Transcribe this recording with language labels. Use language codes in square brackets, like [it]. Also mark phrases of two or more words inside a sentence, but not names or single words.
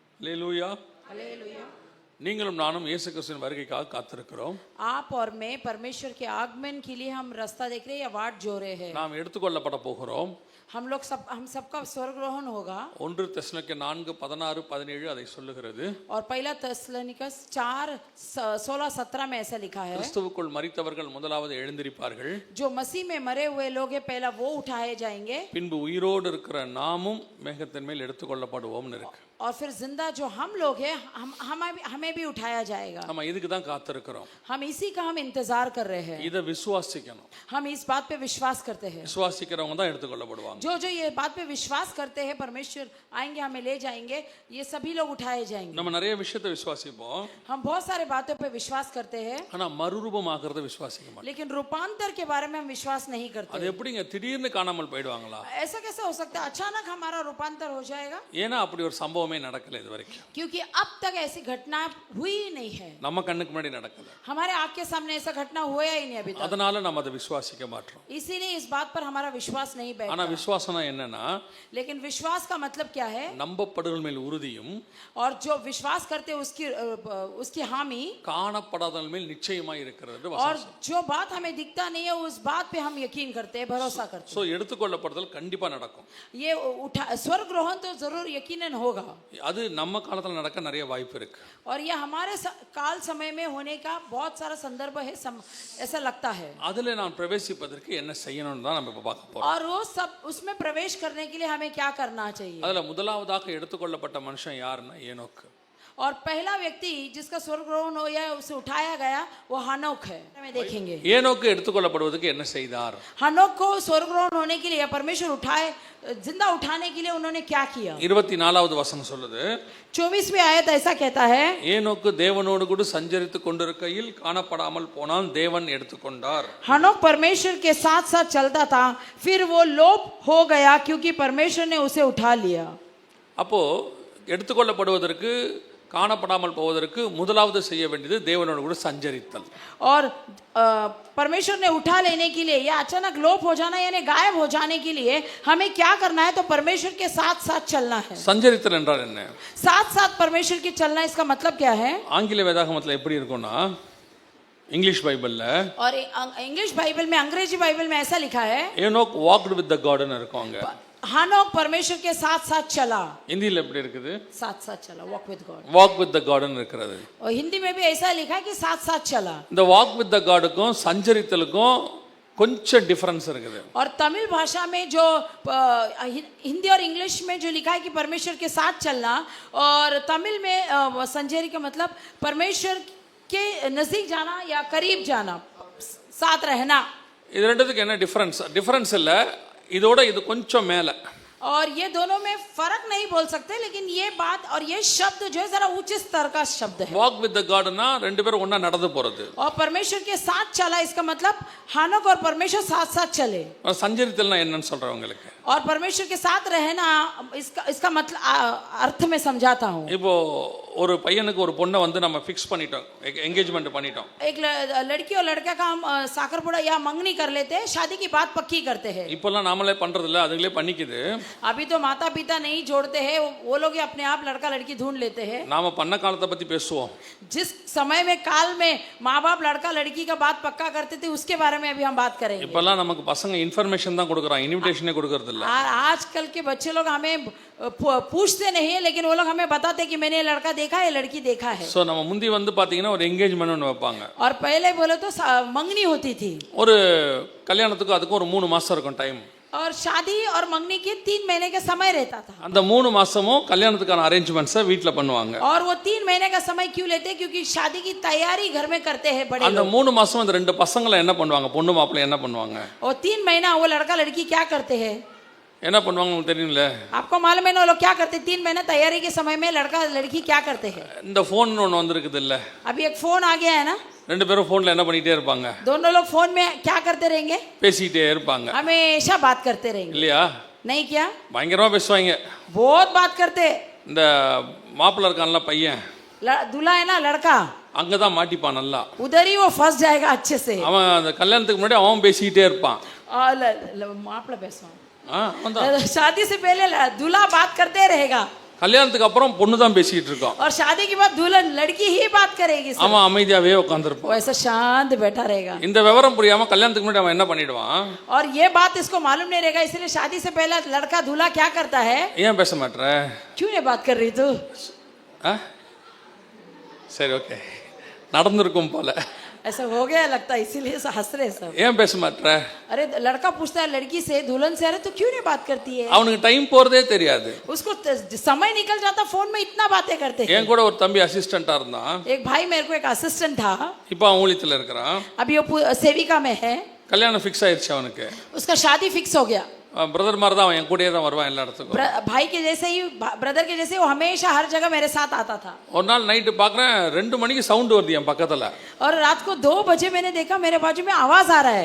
[ta] அல்லேலூயா. [hi] हालेलुया। [ta] நீங்களும் நானும் இயேசு கிறிஸ்துவின் வருகைக்காக காத்திருக்கிறோம். [hi] आप और मैं परमेश्वर के आगमन के लिए हम रास्ता देख रहे हैं या वाट जो रहे हैं। [ta] நாம் எடுத்துக்கொள்ளப்பட போகிறோம். [hi] हम सबका स्वर्गरोहण होगा। [ta] 1 தெசலோனிக்கே 4:16-17 அதை சொல்லுகிறது. [hi] और पहला தெசலோனிக்கஸ் 4:16-17 में ऐसा लिखा है, [ta] கிறிஸ்துவுக்குள் மரித்தவர்கள் முதலாவது எழுந்திருப்பார்கள், [hi] जो मसीह में मरे हुए लोग हैं पहला वो उठाए जाएंगे, [ta] பின்பு உயிரோடு இருக்கிற நாமும் மேகத்தின் மேல் எடுத்துக்கொள்ளப்படுவோம்னு இருக்கு. [hi] और फिर जिंदा जो हम लोग हैं हमें भी उठाया जाएगा। [ta] நம்ம இதுக்கு தான் காத்திருக்கிறோம். [hi] हम इसी का हम इंतजार कर रहे हैं। [ta] இதை விசுவாசிக்கணும். [hi] हम इस बात पे विश्वास करते हैं। [ta] விசுவாசிக்கிறவங்க தான் எடுத்துக்கொள்ளப்படுவாங்க. [hi] जो जो ये बात पे विश्वास करते हैं परमेश्वर आएंगे हमें ले जाएंगे, ये सभी लोग उठाए जाएंगे। [ta] நம்ம நிறைய விஷயத்தை விசுவாசிப்போம், [hi] हम बहुत सारे बातों पे विश्वास करते हैं, [ta] ஆனா மறுரூபமாகறத விசுவாசிக்க மாட்டோம். [hi] लेकिन रूपांतर के बारे में हम विश्वास नहीं करते। [ta] அது எப்படிங்க திடீர்னு காணாமல் போய்டுவாங்களா? [hi] ऐसा कैसे हो सकता है अचानक हमारा रूपांतर हो जाएगा? [ta] ஏன்னா அப்படி ஒரு சம்பவமே நடக்கல இதுவரைக்கும். [hi] क्योंकि अब तक ऐसी घटना हुई ही नहीं है। [ta] நம்ம கண்ணுக்கு முன்னாடி நடக்கல. [hi] हमारे आँख के सामने ऐसा घटना हुआ ही नहीं अभी तक। [ta] அதனால நம்ம அதை விசுவாசிக்க மாட்டோம். [hi] इसीलिए इस बात पर हमारा विश्वास नहीं बैठता। [ta] ஆனா விசுவாசம்னா என்னன்னா, [hi] लेकिन विश्वास का मतलब क्या है? [ta] நம்பப்படுதல் மேல் உறுதியும், [hi] और जो विश्वास करते उसकी हामी, [ta] காணப்படாதல் மேல் நிச்சயமாய் இருக்கிறது [hi] और [ta] வசனம். [hi] जो बात हमें दिखता नहीं है उस बात पे हम यकीन करते हैं, भरोसा करते हैं। [ta] சோ எடுத்துக்கொள்ளப்படுதல் கண்டிப்பா நடக்கும். [hi] ये स्वर्ग ग्रहण तो जरूर यकीनन होगा, [ta] அது நம்ம காலத்துல நடக்க நிறைய வாய்ப்பு இருக்கு. [hi] और यह हमारे काल समय में होने का बहुत सारा संदर्भ है, ऐसा लगता है। [ta] அதுல நான் பிரவேசிப்பதற்கு என்ன செய்யணும்னு தான் நம்ம இப்ப பார்க்க போறோம். [hi] और वो सब उसमें प्रवेश करने के लिए हमें क्या करना चाहिए? [ta] அதுல முதலாவதாக எடுத்துக்கொள்ளப்பட்ட மனுஷன் யாருன்னா ஏனோக்கு. [hi] और पहला व्यक्ति जिसका स्वर्ग ग्रहण हो या उसे उठाया गया वो हनोक है। हमें देखेंगे [ta] ஏனோக்கு எடுத்துக்கொள்ளப்படுவதற்கு என்ன செய்தார். [hi] हनोक को स्वर्ग ग्रहण होने के लिए परमेश्वर उठाए, जिंदा उठाने के लिए उन्होंने क्या किया? [ta] 24வது வசனம் சொல்லுது, [hi] 24वीं आयत ऐसा कहता है, [ta] ஏனோக்கு தேவனோடு கூட சஞ்சரித்து கொண்டிருக்கையில் காணப்படாமல் போனால் தேவன் எடுத்துக்கொண்டார். [hi] हनोक परमेश्वर के साथ साथ चलता था, फिर वो लोप हो गया क्योंकि परमेश्वर ने उसे उठा लिया। [ta] அப்போ எடுத்துக்கொள்ளப்படுவதற்கு, காணப்படாமல் போவதற்கு முதலாவது செய்ய வேண்டியது தேவனோடு கூட சஞ்சரித்தல். [hi] और परमेश्वर ने उठा लेने के लिए या अचानक लोप हो जाना यानी गायब हो जाने के लिए हमें क्या करना है? तो परमेश्वर के साथ साथ चलना है। [ta] சஞ்சரித்தல் என்றால் என்ன? [hi] साथ साथ परमेश्वर के चलना, इसका मतलब क्या है? [ta] ஆங்கில வேதாகமத்துல எப்படி இருக்கும்னா, இங்கிலீஷ் பைபிள்ல, [hi] और इंग्लिश बाइबल में, अंग्रेजी बाइबल में ऐसा लिखा है, [ta] ஏனோக் [en] walked with the God [ta] இருக்குங்க. [hi] हनोक परमेश्वर के साथ साथ चला। [ta] இந்தியில எப்படி இருக்குது? [hi] साथ साथ चला, [en] walk with God. walk with the God [ta] இருக்கிறது. [hi] और हिंदी में भी ऐसा लिखा है कि साथ साथ चला। [ta] இந்த [en] walk with the God [ta] சஞ்சரித்தலுக்கும் கொஞ்சம் டிஃபரன்ஸ் இருக்குது. [hi] और तमिल भाषा में जो हिंदी और इंग्लिश में जो लिखा है कि परमेश्वर के साथ चलना, और तमिल में संजरी का मतलब परमेश्वर के नजदीक जाना या करीब जाना, साथ रहना। [ta] இது ரெண்டுத்துக்கு என்ன டிஃபரன்ஸ்? டிஃபரன்ஸ் இல்ல, இதோட இது கொஞ்சம் மேல. [hi] और ये दोनों में फर्क नहीं बोल सकते, लेकिन ये बात और ये शब्द जो है जरा उच्च स्तर का शब्द है। [en] walk with the God [ta] ரெண்டு பேரும் ஒண்ணா நடந்து போறது. [hi] और परमेश्वर के साथ चला, इसका मतलब हनोक और परमेश्वर साथ साथ चले। [ta] சஞ்சரித்தல்னா என்னன்னு சொல்றேன் உங்களுக்கு. [hi] और परमेश्वर के साथ रहना, इसका मतलब अर्थ में समझाता हूँ। [ta] இப்போ ஒரு பையனுக்கு ஒரு பொண்ணை வந்து நம்ம ஃபிக்ஸ் பண்ணிட்டோம், என்கேஜ்மெண்ட் பண்ணிட்டோம். [hi] एक लड़की और लड़का का हम साकरपुड़ा या मंगनी कर लेते हैं, शादी की बात पक्की करते हैं। [ta] இப்போல்லாம் நாமளே பண்றது இல்ல, அதுங்களே பண்ணிக்குது. [hi] अभी तो माता पिता नहीं जोड़ते हैं, वो लोग ही अपने आप लड़का लड़की ढूंढ लेते हैं। [ta] நாம பண்ண காலத்தை பத்தி பேசுவோம். [hi] जिस समय में काल में माँ बाप लड़का लड़की का बात पक्का करते थे उसके बारे में अभी हम बात करेंगे। [ta] இப்போல்லாம் நமக்கு பசங்க இன்ஃபர்மேஷன் தான் கொடுக்குறாங்க, இன்விடேஷனே கொடுக்கறது இல்ல. [hi] आजकल के बच्चे लोग हमें पूछते नहीं है, लेकिन वो लोग हमें बताते कि मैंने लड़का देखा है, लड़की देखा है। [ta] சோ நம்ம முந்தி வந்து பாத்தீங்கன்னா ஒரு என்கேஜ்மென்ட் ஒன்னு வைப்பாங்க. [hi] और पहले बोले तो मंगनी होती थी। [ta] ஒரு கல்யாணத்துக்கு அதுக்கு ஒரு 3 மாசம் இருக்கும் டைம். [hi] और शादी और मंगनी के 3 महीने का समय रहता था। [ta] அந்த 3 மாசமும் கல்யாணத்துக்கான அரேஞ்ச்மெண்ட்ஸை வீட்ல பண்ணுவாங்க. [hi] और वो 3 महीने का समय क्यों लेते हैं? क्योंकि शादी की तैयारी घर में करते हैं बड़े लोग। [ta] அந்த 3 மாசம் அந்த ரெண்டு பசங்களை என்ன பண்ணுவாங்க, பொண்ணு மாப்பிள்ளை என்ன பண்ணுவாங்க? [hi] और 3 महीना वो लड़का लड़की क्या करते हैं? [ta] என்ன பண்ணுவாங்க உங்களுக்கு தெரியும்ல? [hi] आपको मालूम है ना वो लोग क्या करते हैं? 3 महीने तैयारी के समय में लड़का लड़की क्या करते हैं? [ta] இந்த ஃபோன் ஒன்னு வந்திருக்குது இல்ல, [hi] अभी एक फोन आ गया है ना, [ta] ரெண்டு பேரும் ஃபோன்ல என்ன பண்ணிட்டே இருப்பாங்க? [hi] दोनों लोग फोन में क्या करते रहेंगे? [ta] பேசிட்டே இருப்பாங்க. [hi] हमेशा बात करते रहेंगे, [ta] இல்லையா? [hi] नहीं क्या? [ta] பயங்கரமா பேசுவாங்க. [hi] बहुत बात करते। [ta] இந்த மாப்பிள்ளை இருக்கான்ல பையன், [hi] दूल्हा है ना लड़का, [ta] அங்கதான் மாட்டிப்பான் நல்லா. [hi] उधर ही वो फंस जाएगा अच्छे से। [ta] அவன் அந்த கல்யாணத்துக்கு முன்னாடி அவன் பேசிட்டே இருப்பான். मापला पैसा அவன் [hi] शादी से पहले दूल्हा बात करते रहेगा, [ta] கல்யாணத்துக்கு அப்புறம் பொண்ணு தான் பேசிட்டு இருக்கோம். [hi] और शादी के बाद दुल्हन लड़की ही बात करेगी सिर्फ। [ta] அவன் அமைதியாவே உட்கார்ந்திருப்பான். [hi] वो ऐसा शांत बैठा रहेगा। [ta] இந்த விவரம் புரியாம கல்யாணத்துக்கு முன்னாடி அவன் என்ன பண்ணிடுவான்? [hi] और ये बात इसको मालूम नहीं रहेगा, इसलिए शादी से पहले लड़का दूल्हा क्या करता है? [ta] ஏன் பேச மாட்ற? [hi] क्यों नहीं बात कर रही तू? [ta] சரி ஓகே, நடந்திருக்கும் போல. [hi] ऐसा हो गया लगता है, इसीलिए हंस रहे सब। [ta] ஏன் பேச மாட்ற? [hi] अरे लड़का पूछता है लड़की से, दुल्हन से, अरे तू क्यों नहीं बात करती है? [ta] அவனுக்கு டைம் போறதே தெரியாது. [hi] उसको समय निकल जाता, फोन में इतना बातें करते हैं। [ta] என் கூட ஒரு தம்பி அசிஸ்டண்டா இருந்தான். [hi] एक भाई मेरे को एक असिस्टेंट था, [ta] இப்போ அவன் ஊழியத்துல இருக்கிறான். [hi] अभी वो सेविका में है। [ta] கல்யாணம் ஃபிக்ஸ் ஆயிடுச்சு அவனுக்கு. [hi] उसका शादी फिक्स हो गया। [ta] பிரதர் மாதிரி தான் அவன் என் கூடயே தான் வருவான் எல்லா இடத்துக்கும். [hi] भाई के जैसे ही, ब्रदर के जैसे वो हमेशा हर जगह मेरे साथ आता था। [ta] ஒரு நாள் நைட்டு பார்க்குறேன் 2 மணிக்கு சவுண்ட் வருது என் பக்கத்துல. [hi] और रात को 2 बजे मैंने देखा मेरे बाजू में आवाज आ रहा है।